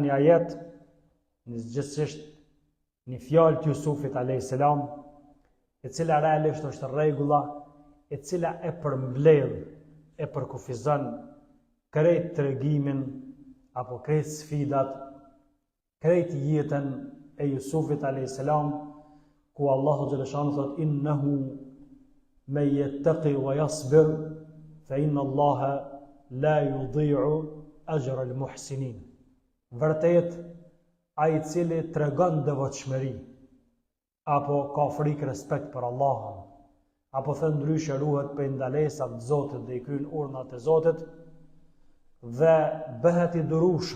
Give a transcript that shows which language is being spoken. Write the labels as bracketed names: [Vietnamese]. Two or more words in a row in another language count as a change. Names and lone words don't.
[Albanian] një ajet, gjithsesi një fjalë të Jusufit [Arabic] عليه السلام, [Albanian] e cila realisht është rregulla, e cila e përmbledh, e përkufizon krejt tregimin apo krejt sfidat, krejt jetën e Jusufit [Arabic] عليه السلام, [Albanian] ku Allahu xhaleshanu thot [Arabic] إنه من يتق ويصبر فإن الله لا يضيع أجر المحسنين. [Albanian] Vërtet, ai i cili tregon devotshmëri apo ka frikë respekt për Allahun, apo thënë ndryshe ruhet për ndalesat të Zotit dhe i kryen urdhnat e Zotit dhe bëhet i durueshëm.